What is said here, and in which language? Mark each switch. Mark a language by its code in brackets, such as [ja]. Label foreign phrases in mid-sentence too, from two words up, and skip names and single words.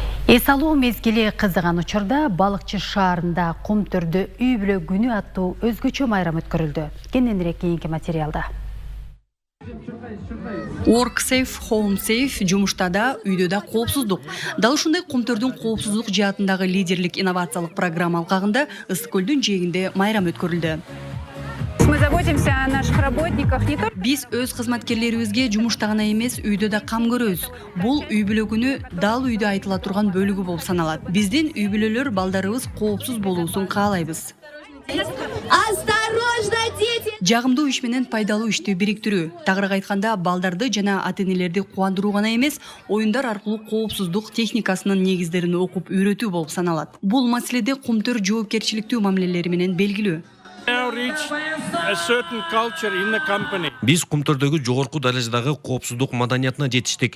[ky] Эс алуу мезгили кызыган учурда балыкчы шаарында кум түрдө үй бүлө күнү аттуу өзгөчө майрам өткөрүлдү. Кененирээк кийинки материалда. [en] Work safe, home safe, [ky] жумушта да, үйдө да коопсуздук. Дал ушундай кумтөрдүн коопсуздук жаатындагы лидерлик инновациялык программа алкагында Ысык-Көлдүн жээгинде майрам өткөрүлдү. [ru] Мы заботимся о наших работниках не только. [ky] Биз өз кызматкерлерибизге жумушта гана эмес, үйдө да кам көрөбүз. Бул үй бүлө күнү дал үйдө айтыла турган бөлүгү болуп саналат. Биздин үй бүлөлөр балдарыбыз коопсуз болуусун каалайбыз. [ru] Осторожно, дети! [ky] Жагымдуу иш менен пайдалуу ишти бириктирүү. Тагыраак айтканда, балдарды жана ата-энелерди кубандыруу гана эмес, оюндар аркылуу коопсуздук техникасынын негиздерин окуп үйрөтүү болуп саналат. Бул маселеде кумтөр жоопкерчиликтүү мамилелери менен белгилүү. Биз кумтөрдөгү жогорку даражадагы коопсуздук маданиятына жетиштик.